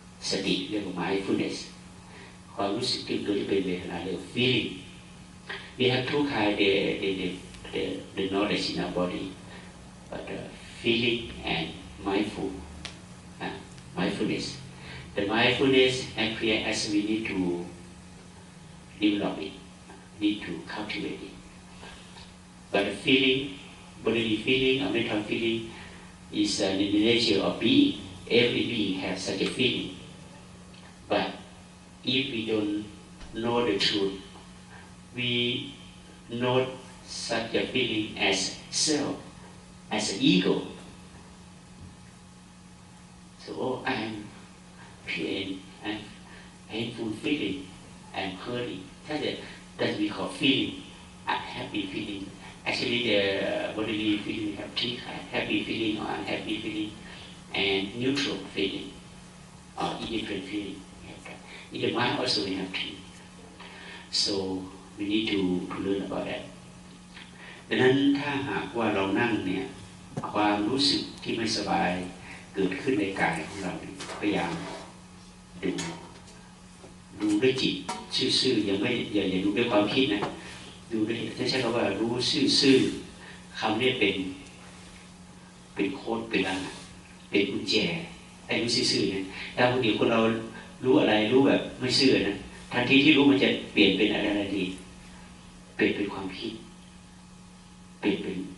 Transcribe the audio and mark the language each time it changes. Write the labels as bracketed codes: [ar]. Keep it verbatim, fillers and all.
[th] สติเรียกว่า [en] mindfulness [th] ความรู้สึกตัวที่เป็นเวทนาเรียก [en] feeling we have two kind the the the the knowledge in our body but the feeling and mindful uh, mindfulness the mindfulness appears as we need to develop it need to cultivate it but the feeling bodily feeling or mental feeling is uh, the nature of being. Every being has such a feeling. But if we don't know the truth, we know such a feeling as self, as an ego. So, oh, I am pain, I am painful feeling, I am hurting. That's a, that we call feeling, unhappy feeling. Actually, the bodily feeling have three kinds, happy feeling or unhappy feeling, and neutral feeling or indifferent feeling. In the mind also we have three. So we need to, to learn about that. [th] ดังนั้นถ้าหากว่าเรานั่งเนี่ยความรู้สึกที่ไม่สบายเกิดขึ้นในกายของเรา พยายามดูดูด้วยจิตซื่อๆยังไม่อย่าอย่าดูด้วยความคิดนะดูด้วยถ้าใช้คำว่ารู้ซื่อๆคำนี้เป็นเป็นโค้ดเป็นอะไรเป็นกุญแจไอ้รู้ซื่อๆนะถ้าคนเดียวคนเรารู้อะไรรู้แบบไม่ซื่อนะทันทีที่รู้มันจะเปลี่ยนเป็นอะไรอะไรดีเปลี่ยนเป็นความคิดเปลี่ยนเป็น